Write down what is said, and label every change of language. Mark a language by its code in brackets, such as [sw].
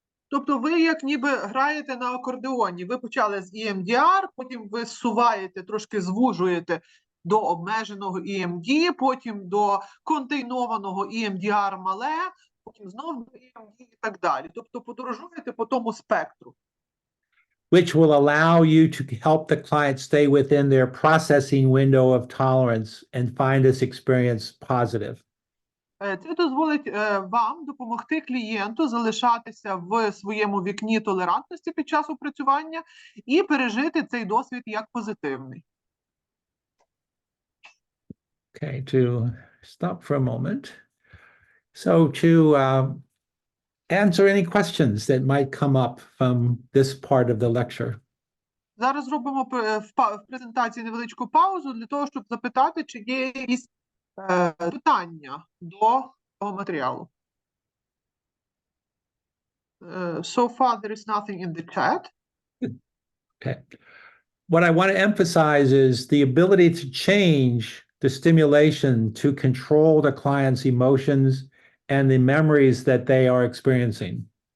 [uk] Тобто ви як ніби граєте на акордеоні. Ви почали з EMDR, потім ви зсуваєте, трошки звужуєте до обмеженого EMD, потім до контейнованого EMDR мале, потім знову до EMD і так далі. Тобто подорожуєте по тому спектру. [en] Which will allow you to help the client stay within their processing window of tolerance and find this experience positive. [uk] Це дозволить вам допомогти клієнту залишатися в своєму вікні толерантності під час опрацювання і пережити цей досвід як позитивний. [en] Okay, to stop for a moment. So to answer any questions that might come up from this part of the lecture. [uk] Зараз зробимо в презентації невеличку паузу для того, щоб запитати, чи є якісь питання до цього матеріалу. [en] So far, there is nothing in the chat. Okay. What I want to emphasize is the ability to change the stimulation to control the client's emotions and the memories that they are experiencing.